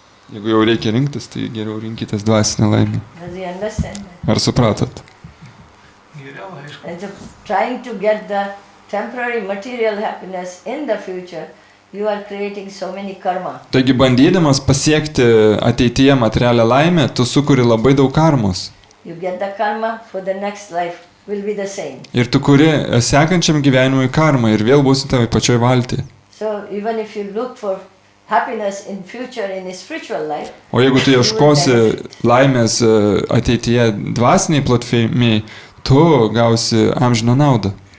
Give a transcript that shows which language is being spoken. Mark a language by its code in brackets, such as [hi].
[lt] Jeigu jau reikia rinktis, tai geriau rinkitės dvasinę laimę. [en] Does he understand that? [lt] Ar supratot? Geriau, aišku. [en] And so trying to get the temporary material happiness in the future, you are creating so many karma. [lt] Taigi bandydamas pasiekti ateityje materialią laimę, tu sukuri labai daug karmos. [en] You get the karma for the next life will be the same. [lt] Ir tu kuri sekančiam gyvenimui karmą ir vėl būsi tavo pačioj valty. [en] So even if you look for happiness in future in a spiritual life, [lt] O jeigu tu ieškosi laimės ateityje dvasiniai plotmiai, tu gausi amžiną naudą.